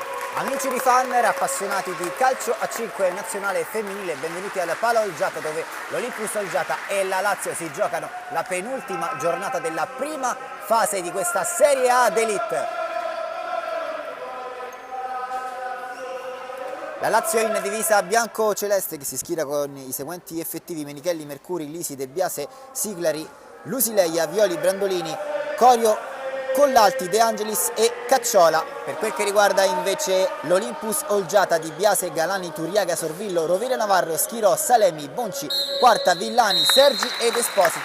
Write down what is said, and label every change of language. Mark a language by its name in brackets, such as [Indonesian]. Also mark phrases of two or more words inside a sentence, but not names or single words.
[Italian] Amici di Fanner, appassionati di calcio a 5 nazionale femminile, benvenuti al Pala Olgiata, dove l'Olympus Olgiata e la Lazio si giocano la penultima giornata della prima fase di questa Serie A d'Elite. La Lazio in divisa bianco-celeste, che si schiera con i seguenti effettivi: Menichelli, Mercuri, Lisi, De Biase, Siglari, Lusileia, Violi, Brandolini, Corio, Collalti, De Angelis e Cacciola. Per quel che riguarda invece l'Olympus Olgiata, Di Biase, Galani, Turiaga, Sorvillo, Rovere Navarro, Schirò, Salemi, Bonci, Quarta, Villani, Sergi ed Esposito.